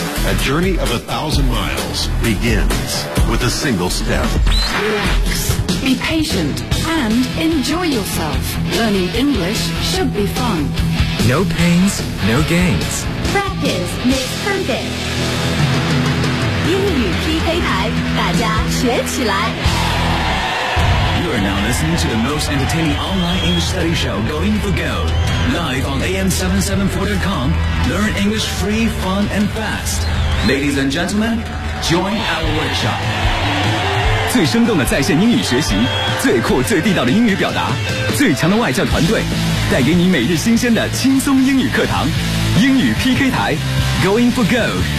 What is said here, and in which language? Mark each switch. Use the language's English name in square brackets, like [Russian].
[English] A journey of 1,000 miles begins with a single step. Relax, be patient, and enjoy yourself. Learning English should be fun. No pains, no gains. Practice makes perfect. [Chinese] 英语 P 黑台，大家学起来。 [English] You are now listening to the most entertaining online English study show going for gold. Live on am774.com. Learn English free, fun, and fast. Ladies and gentlemen, join our workshop. [Chinese] 最生动的在线英语学习，最酷最地道的英语表达，最强的外教团队，带给你每日新鲜的轻松英语课堂。英语 PK 台 Going for gold.